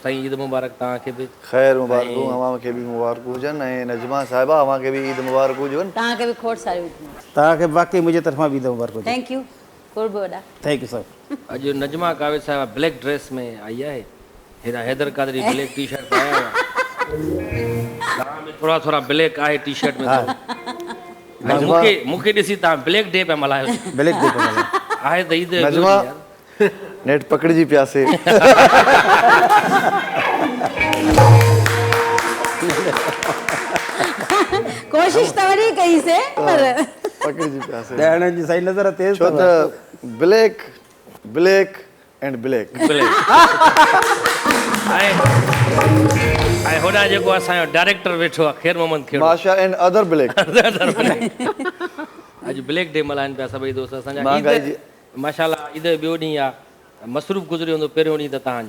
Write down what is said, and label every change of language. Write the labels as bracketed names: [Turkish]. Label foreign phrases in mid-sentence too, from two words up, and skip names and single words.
[Sindhi] साईं ईद मुबारक तव्हांखे बि। ख़ैर मुबारकूं, अव्हांखे बि मुबारकूं हुजनि। ऐं नजमा साहिबा अव्हांखे बि ईद मुबारक हुजनि। तव्हांखे बि खोड़ सारी। तव्हांखे वाक़ई मुंहिंजे तरफ़ां बि ईद मुबारक हुजे। [English] thank you. [Sindhi] खोड़ बि वॾा [English] thank you sir. [Sindhi] अॼु नजमा कावेद साहिबा [English] black dress [Sindhi] में आई आहे। हेॾा हैदर कादरी [English] black T shirt [Sindhi] पाया हुआ। तव्हां में थोरा थोरा ब्लैक आहे [English] T shirt [Sindhi] में। मूंखे ॾिसी तव्हां [English] black day [Sindhi] पिया मल्हायो। [English] black day [Sindhi] आहे त ईद नजमा नेट पकड़जी पियासे कोशिश त वरी कई से पर पकड़जी पियासे ॾियण जी सही नज़र तेज़ [English] छो त black black and black [Sindhi] ऐं होॾां जेको असांजो डायरेक्टर वेठो आहे ख़ैर मोहम्मद खेड़ो माशा [English] and other black [Sindhi] अॼु [English] black day [Sindhi] मल्हाइनि पिया सभई दोस्त असांजा महांगाई जी माशाल्लाह ईद जो ॿियो ॾींहुं आहे मसरूफ़ गुज़रियो हूंदो पहिरियों ॾींहुं त तव्हांजो